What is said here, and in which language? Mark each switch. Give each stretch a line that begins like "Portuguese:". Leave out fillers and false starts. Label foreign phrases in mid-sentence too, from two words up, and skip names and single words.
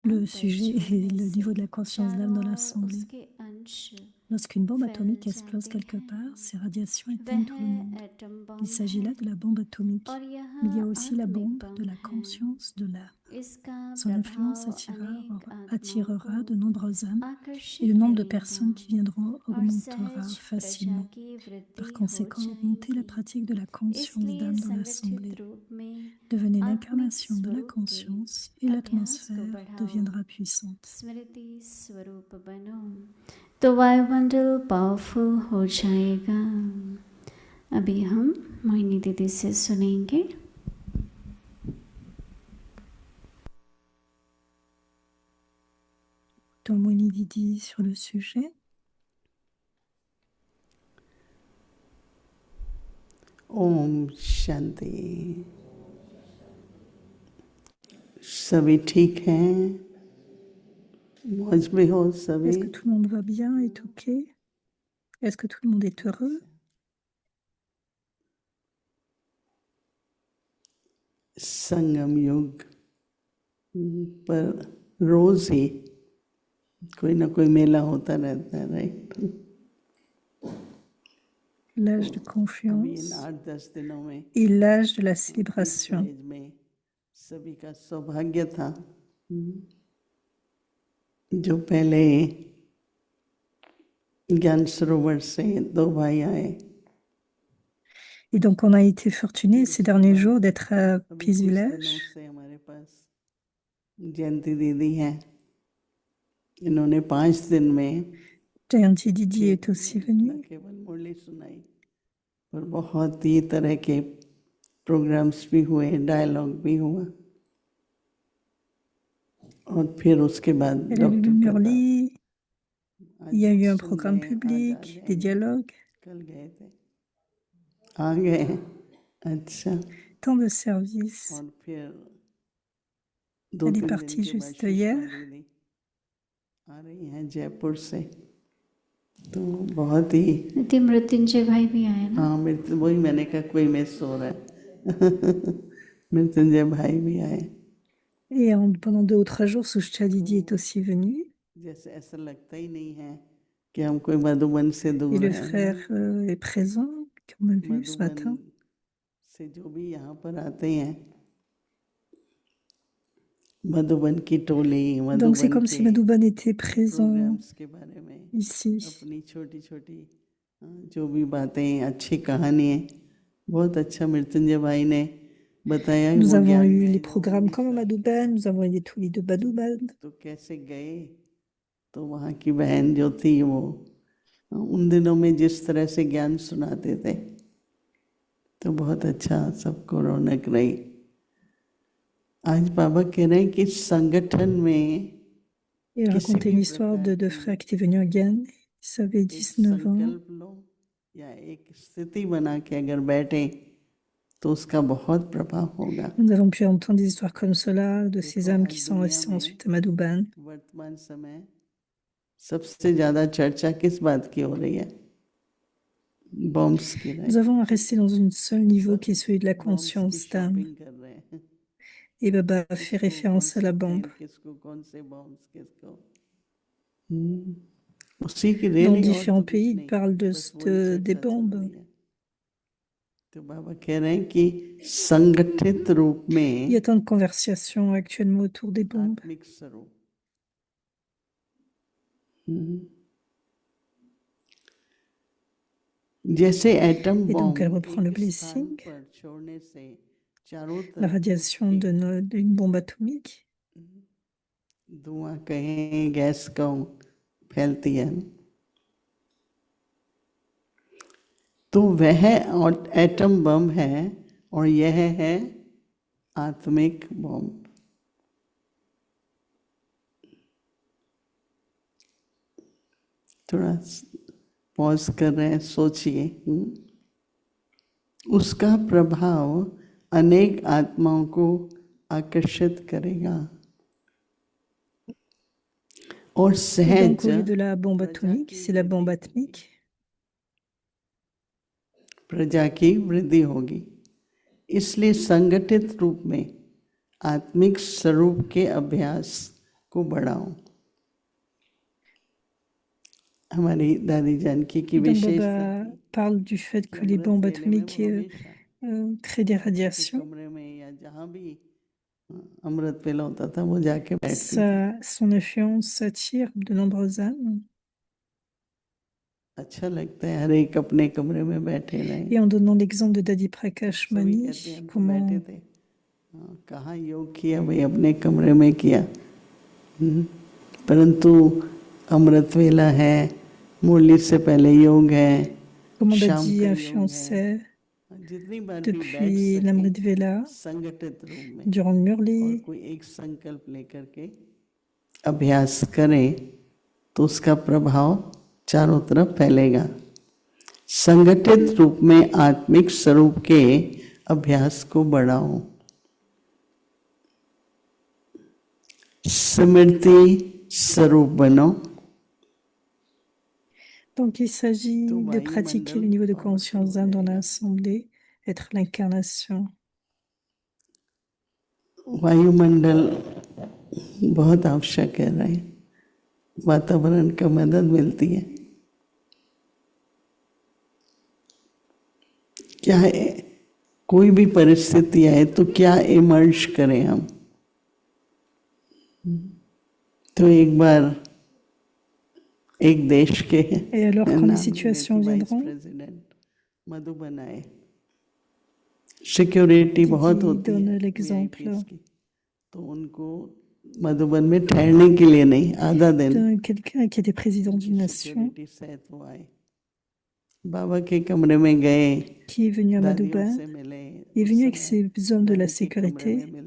French: Le sujet est le niveau de la conscience d'âme dans l'assemblée.
Hindi: उसके अंश
French: Lorsqu'une bombe atomique
Hindi: फैल
French: explose
Hindi: जाते
French: quelque
Hindi: हैं।
French: part, ses radiations
Hindi: वह
French: éteignent tout le monde.
Hindi: एटम
French: Il
Hindi: बम
French: s'agit
Hindi: है
French: là de la bombe atomique.
Hindi: और यह
French: Mais il y a aussi la
Hindi: आत्मिक
French: bombe
Hindi: बम
French: de la
Hindi: है।
French: conscience de l'âme.
Hindi: इसका
French: Son influence
Hindi: प्रभाव अनेक आत्माओं
French: attirera
Hindi: को
French: de nombreuses âmes et
Hindi: आकर्षित
French: le nombre de
Hindi: करेगा
French: personnes qui viendront
Hindi: और
French: augmentera
Hindi: सहज प्रजा
French: facilement.
Hindi: की
French: Par
Hindi: वृद्धि हो
French: conséquent, augmentez la
Hindi: जाएगी।
French: pratique de la conscience
Hindi: इसलिए
French: d'âme dans
Hindi: संगठित
French: l'assemblée.
Hindi: रूप में
French: Devenez
Hindi: आत्मिक
French: l'incarnation de la
Hindi: स्वरूप के
French: conscience et
Hindi: अभ्यास को
French: l'atmosphère
Hindi: बढ़ाओ।
French: deviendra puissante.
Hindi: स्मृति स्वरूप बनो तो वायुमंडल पावरफुल हो जाएगा। अभी हम मोहिनी दीदी से सुनेंगे।
French: Mohini Didi sur le sujet.
Hindi: ओम शांति। सभी ठीक हैं? मौज में हो सभी?
French: Est-ce que tout le monde va bien, est ok? Est-ce que tout le monde est heureux?
Hindi: संगम युग पर रोज ही कोई ना कोई मेला होता रहता है, राइट?
French: L'âge de
Hindi: अभी इन
French: confiance
Hindi: 8-10 दिनों में
French: et l'âge de la
Hindi: इस
French: célébration.
Hindi: एज में सभी का सौभाग्य था जो पहले ज्ञान सरोवर से 2 भाई आए।
French: Et donc, on a été fortunés ces derniers jours d'être à
Hindi: अभी
French: Peace
Hindi: कुछ दिनों
French: Village.
Hindi: से हमारे पास जयंती दीदी हैं। इन्होंने 5 दिन में
French: Jayanti Didi est aussi
Hindi: न
French: venue.
Hindi: केवल मुरली सुनाई पर बहुत ही तरह के प्रोग्राम्स भी हुए, डायलॉग भी हुआ और फिर उसके बाद
French: Elle a lu
Hindi: डॉक्टर कहता
French: Murli, il y a eu un
Hindi: सुन
French: programme
Hindi: लें, आज आ
French: public, des
Hindi: जाएंगे।
French: dialogues,
Hindi: कल गए थे, आ गए। अच्छा।
French: tant de services.
Hindi: और फिर
French: Elle
Hindi: 2-3
French: est
Hindi: दिन
French: partie
Hindi: के बाद
French: juste hier.
Hindi: सुषमा दीदी आ रही हैं जयपुर से, तो बहुत ही नितिन मृत्युंजय भाई भी आए ना। हाँ, वही मैंने कहा कोई मिस हो रहा है। मृत्युंजय भाई भी आए।
French: Et pendant 2 ou 3 jours, Sushcha Didi est aussi venue.
Hindi: जैसे ऐसा लगता ही नहीं है कि हम कोई मधुबन से
French: Et
Hindi: दूर
French: le
Hindi: हैं।
French: frère est présent, qu'on a vu ce matin.
Hindi: मधुबन से जो भी यहाँ पर आते हैं, मधुबन की टोली,
French: Donc c'est
Hindi: मधुबन
French: comme si Madhuban était présent
Hindi: प्रोग्राम्स के बारे में
French: ici.
Hindi: अपनी छोटी छोटी जो भी बातें, अच्छी कहानी है, बहुत अच्छा मृत्युंजय भाई ने बताया।
French: Nous
Hindi: वो
French: avons
Hindi: ज्ञान
French: eu
Hindi: में
French: les
Hindi: वो
French: programmes
Hindi: उड़ीसा
French: comme à Madhuban, nous avons eu des tulis de Madhuban.
Hindi: तो कैसे गए, तो वहाँ की बहन जो थी वो उन दिनों में जिस तरह से ज्ञान सुनाते थे तो बहुत अच्छा, सबको रौनक रही। आज बाबा कह रहे हैं कि संगठन में
French: Et il racontait une histoire de 2 frères qui étaient venus à Guyane. Ils avaient 19 ans.
Hindi: संकल्प लो या एक स्थिति बना के अगर बैठे तो उसका बहुत प्रभाव होगा।
French: Nous avons pu entendre des histoires comme cela, de ces âmes qui sont restées ensuite à Madhuban.
Hindi: वर्तमान समय सबसे ज्यादा चर्चा किस बात की हो रही है? बॉम्ब्स की।
French: Nous avons resté dans un seul niveau qui est celui de la conscience d'âme.
Hindi: कर रहे हैं।
French: Et Baba a fait référence à la bombe.
Hindi: किसको कौन से बॉम्ब्स किसको उसी की
French: Dans
Hindi: रेली और
French: différents
Hindi: तो कुछ
French: pays, ils
Hindi: नहीं,
French: parlent
Hindi: बस वही चर्चा
French: des
Hindi: चल
French: bombes.
Hindi: रही है। तो बाबा कह रहे हैं कि संगठित रूप
French: Il y
Hindi: में
French: a tant de conversations actuellement autour des bombes.
Hindi: आत्मिक स्वरूप जैसे एटम
French: Et donc elle
Hindi: बॉम्ब
French: reprend le
Hindi: एक स्थान
French: blessing,
Hindi: पर छोड़ने से चारों
French: la
Hindi: तरफ
French: radiation d'une bombe atomique.
Hindi: धुआं कहें, गैस कहो, फैलती है। तो वह एटम बम है और यह है आत्मिक बम। थोड़ा पॉज कर रहे हैं, सोचिए। उसका प्रभाव अनेक आत्माओं को आकर्षित करेगा और
French: Et donc
Hindi: सहज
French: au lieu de la bombe atomique, c'est la bombe atmique.
Hindi: प्रजा की वृद्धि होगी। इसलिए संगठित रूप में आत्मिक स्वरूप के अभ्यास को बढ़ाओ। हमारी दादी जानकी की
French: Et donc
Hindi: विशेषता
French: Baba
Hindi: थी
French: parle du fait
Hindi: कि
French: que les
Hindi: अमृत
French: bombes
Hindi: वेले में वो
French: atomiques
Hindi: हमेशा
French: créent des
Hindi: बाबा के
French: radiations.
Hindi: कमरे में या जहाँ भी अमृत वेला होता था वो जाके बैठती थी।
French: Son influence attire de nombreuses âmes.
Hindi: अच्छा लगता है हर एक अपने कमरे में बैठे रहे।
French: Et en donnant l'exemple de Dadi Prakash
Hindi: सभी
French: Mani,
Hindi: कहते हैं हम तो
French: comment
Hindi: बैठे थे, कहाँ योग किया भाई, अपने कमरे में किया। परंतु अमृत वेला है, मुरली से पहले योग है, शाम
French: Dadi
Hindi: का योग है,
French: influençait
Hindi: जितनी बार भी बैठ
French: depuis
Hindi: सके
French: l'Amrit Vela,
Hindi: संगठित रूप में
French: durant le
Hindi: और
French: Murli,
Hindi: कोई एक संकल्प लेकर के अभ्यास करें तो उसका प्रभाव चारों तरफ फैलेगा। संगठित रूप में आत्मिक स्वरूप के अभ्यास को बढ़ाओ। स्मृति स्वरूप बनो।
French: Donc il s'agit
Hindi: तो
French: de pratiquer le
Hindi: वायुमंडल
French: niveau de
Hindi: पावरफुल
French: conscience
Hindi: हो
French: d'âme dans
Hindi: जाएगा।
French: l'assemblée, être l'incarnation.
Hindi: वायुमंडल बहुत आवश्यक है रहे, वातावरण का मदद मिलती है। क्या है, कोई भी परिस्थिति आए तो क्या इमर्ज करें हम। तो एक बार एक देश के
French: Et alors quand les
Hindi: नाम ले
French: situations
Hindi: लेती, वाइस
French: viendront,
Hindi: प्रेसिडेंट मधुबन आए। सिक्योरिटी बहुत
French: Didi
Hindi: होती है
French: donne l'exemple
Hindi: वीआईपीस की, तो उनको मधुबन में ठहरने के लिए नहीं, आधा दिन
French: de quelqu'un qui était président
Hindi: उनकी
French: d'une nation,
Hindi: सिक्योरिटी सहित वो आए, बाबा के कमरे में गए,
French: qui est venu à
Hindi: दादियों
French: Madhuban.
Hindi: से मिले।
French: Il est
Hindi: उस
French: venu avec
Hindi: समय
French: ses hommes de la
Hindi: दादी के कमरे में
French: sécurité.